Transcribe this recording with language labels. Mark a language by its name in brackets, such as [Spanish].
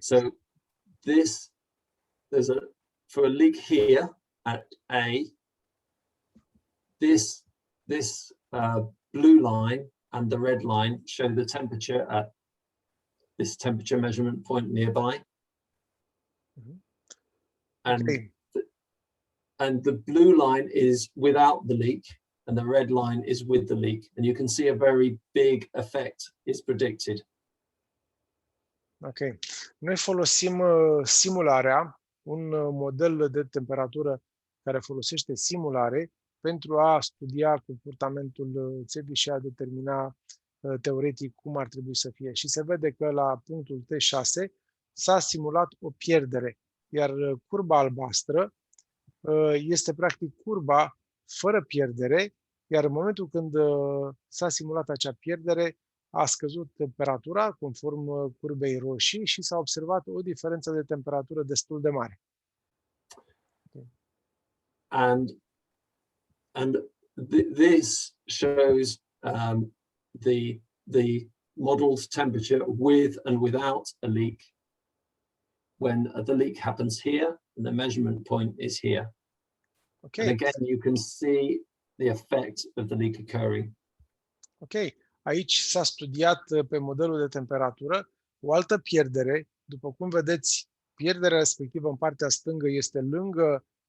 [English] So for a leak here at A, this blue line and the red line show the temperature at this temperature measurement point nearby. Mm-hmm. And the blue line is without the leak, and the red line is with the leak. And you can see a very big effect is predicted. Ok. [Romanian] Noi folosim simularea, un model de temperatură care folosește simulare pentru a studia comportamentul țevii și a determina teoretic cum ar trebui să fie. Și se vede că la punctul T6 s-a simulat o pierdere, iar curba albastră este practic curba fără pierdere, iar în momentul când s-a simulat acea pierdere, a scăzut temperatura conform curbei roșii și s-a observat o diferență de temperatură destul de mare. [English] And this shows the modeled temperature with and without a leak when the leak happens here and the measurement point is here. Okay. And again, you can see the effect of the leak occurring. Ok. [Romanian] Aici s-a studiat pe modelul de temperatură o altă pierdere. După cum vedeți, pierderea respectivă în partea stângă este lângă